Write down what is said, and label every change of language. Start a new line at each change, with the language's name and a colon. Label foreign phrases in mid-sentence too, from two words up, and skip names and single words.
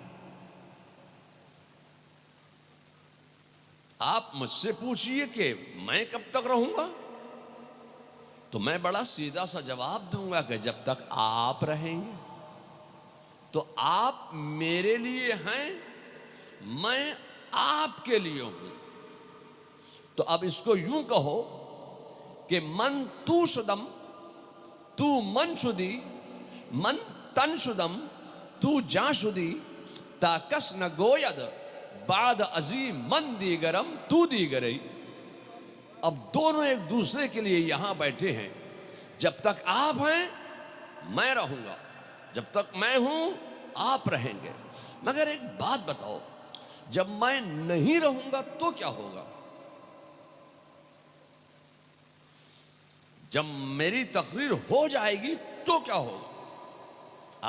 Urdu: آپ مجھ سے پوچھئے کہ میں کب تک رہوں گا، تو میں بڑا سیدھا سا جواب دوں گا کہ جب تک آپ رہیں گے۔ تو آپ میرے لیے ہیں، میں آپ کے لیے ہوں۔ تو اب اس کو یوں کہو کہ
Persian: من تو شدم تو من شدی، من تن شدم تو جا شدی، تا کس نہ گوید بعد عظیم من دیگرم تو دیگری۔
Urdu: اب دونوں ایک دوسرے کے لیے یہاں بیٹھے ہیں۔ جب تک آپ ہیں میں رہوں گا، جب تک میں ہوں آپ رہیں گے۔ مگر ایک بات بتاؤ، جب میں نہیں رہوں گا تو کیا ہوگا؟ جب میری تقریر ہو جائے گی تو کیا ہوگا؟